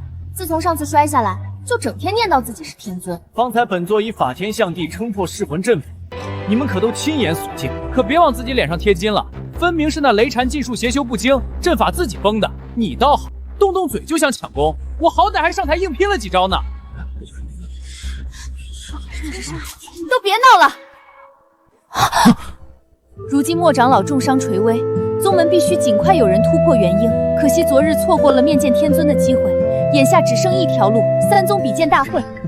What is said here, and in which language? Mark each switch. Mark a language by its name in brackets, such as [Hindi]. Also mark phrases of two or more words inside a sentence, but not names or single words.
[Chinese] 自從上次摔下来，就整天念叨自己是天尊。方才本座以法天象地撑破噬魂阵法，你们可都亲眼所见，可别往自己脸上貼金了。分明是那雷禅技術邪修不精，陣法自己崩的。你倒好，动动嘴就想搶功，我好歹還上台硬拼了幾招呢。都別鬧了！如今莫長老重傷垂危，宗門必須盡快有人突破元嬰。可惜昨日錯過了面見天尊的機會，眼下只剩一條路：3宗比劍大會。